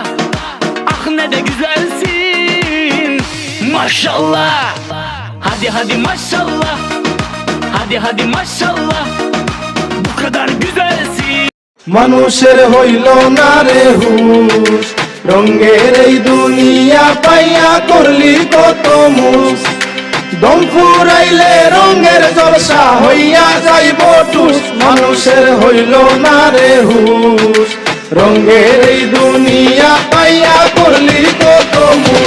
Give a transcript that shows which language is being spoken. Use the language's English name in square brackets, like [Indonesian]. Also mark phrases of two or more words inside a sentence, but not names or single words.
[Turkish] Ah ne de güzelsin, maşallah. Hadi hadi maşallah, hadi hadi maşallah, bu kadar güzelsin. [Bangla] মানুষের হইল না রে হুশ, রঙের এই দুনিয়া পাইয়া করলি কত মুস। দম ফুরাইলে রঙের জলসা হইয়া যাইব টুস। মানুষের হইল না রে হুশ, রঙের এই দুনিয়া পাইয়া করলি কত মুস।